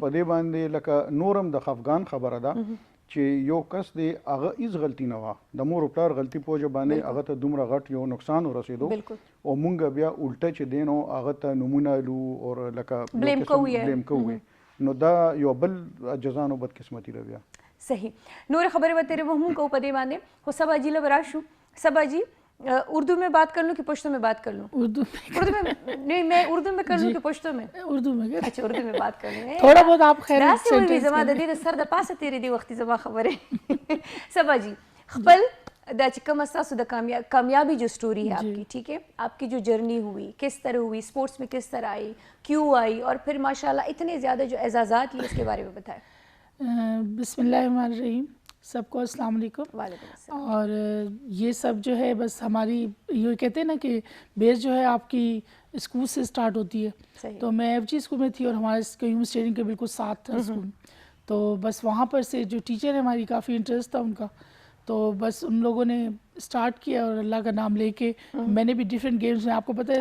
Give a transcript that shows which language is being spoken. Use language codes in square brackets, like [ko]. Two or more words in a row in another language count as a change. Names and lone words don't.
[ps] نو په دې باندې لکه نورم د خفګان خبره ده چې یو کس دی هغه هیڅ غلطي نه وه د مور و پلار غلطي په وجه باندې هغه ته دومره غټ یو نقصان ورسېدو او مونږ بیا الټه چې دی نو هغه ته نومونه لو او لکه بلیم کوو نو دا یو بل جزانو بدقسمتي ده بیا صحیح نور خبرې به تیرې به هم کوو په دې باندې خو سبا جی له به راشو سبا جی [ur] اردو میں بات کر لوں کہ پشتو میں بات کر لوں اردو میں نہیں میں اردو میں کر لوں کہ پشتو میں اردو میں اچھا اردو میں بات کر لوں تھوڑا بہت آپ خیر [ps] داسې وي زما د دې د سر د پاسه تیرې دی وختي زما خبرې سبا جی خپل دا چې کومه ستاسو د کامیابی [ur] جو اسٹوری ہے آپ کی ٹھیک ہے آپ کی جو جرنی ہوئی کس طرح ہوئی اسپورٹس میں کس طرح آئی کیوں آئی اور پھر ماشاء اللہ اتنے زیادہ جو اعزازات لیے اس کے بارے میں بتائیں [ar] بسم اللہ الرحمن الرحیم [ur] سب کو [ar] السلام علیکم وعلیکم السلام [ur] اور یہ سب جو ہے بس ہماری یہ کہتے ہیں نا کہ بیس جو ہے آپ کی اسکول سے اسٹارٹ ہوتی ہے تو میں ایف جی اسکول میں تھی اور ہمارے قیوم اسٹیڈیم کے بالکل ساتھ تھا اسکول تو بس وہاں پر سے جو ٹیچر ہے ہماری کافی انٹرسٹ تھا ان کا تو بس ان لوگوں نے اسٹارٹ کیا اور اللہ کا نام لے کے میں نے بھی ڈفرینٹ گیمس میں آپ کو پتہ ہے